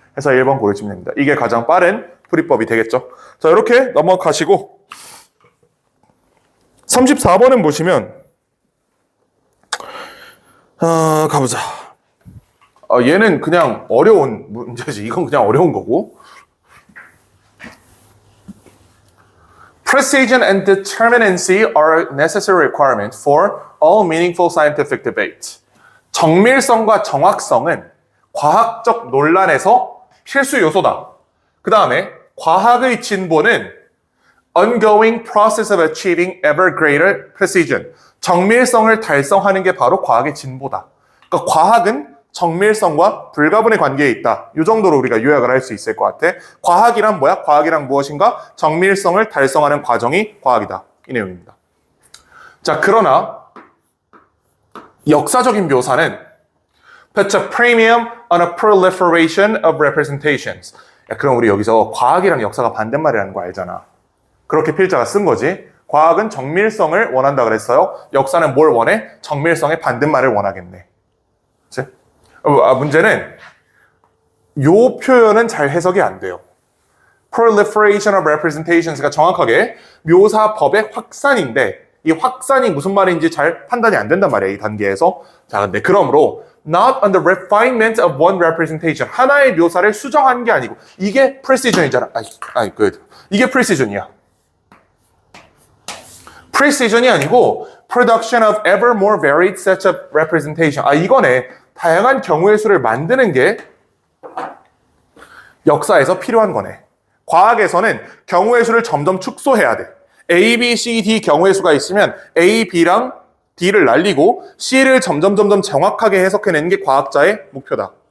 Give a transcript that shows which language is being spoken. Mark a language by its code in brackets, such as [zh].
[ko] 그래서 1번 고르시면 됩니다. 이게 가장 빠른 풀이법이 되겠죠. 자, 이렇게 넘어가시고 34번은 보시면 가보자. 얘는 그냥 어려운 문제지. 이건 그냥 어려운 거고. [en] Precision and determinacy are necessary requirements for all meaningful scientific debate. [ko] 정밀성과 정확성은 과학적 논란에서 필수 요소다. 그 다음에 과학의 진보는 [en] ongoing process of achieving ever greater precision. [ko] 정밀성을 달성하는 게 바로 과학의 진보다. 그러니까 과학은 정밀성과 불가분의 관계에 있다. 이 정도로 우리가 요약을 할 수 있을 것 같아. 과학이란 뭐야? 과학이란 무엇인가? 정밀성을 달성하는 과정이 과학이다. 이 내용입니다. 자, 그러나 역사적인 묘사는 [en] puts a premium on a proliferation of representations. [ko] 야, 그럼 우리 여기서 과학이랑 역사가 반대말이라는 거 알잖아. 그렇게 필자가 쓴 거지. 과학은 정밀성을 원한다 그랬어요. 역사는 뭘 원해? 정밀성의 반대말을 원하겠네. 그치? 문제는 요 표현은 잘 해석이 안 돼요. [en] proliferation of representations [ko] 가 정확하게 묘사법의 확산인데 이 확산이 무슨 말인지 잘 판단이 안 된단 말이에요. 이 단계에서. 자, 근데 그러므로 [en] not on the refinement of one representation. [ko] 하나의 묘사를 수정한 게 아니고 이게 precision이잖아. 이게 precision이야. [en] precision이 [ko] 아니고 [en] production of ever more varied sets of representation. [ko] 이거네. 다양한 경우의 수를 만드는 게 역사에서 필요한 거네. 과학에서는 경우의 수를 점점 축소해야 돼. A, B, C, D 경우의 수가 있으면 A, B랑 D를 날리고 C를 점점 정확하게 해석해내는 게 과학자의 목표다.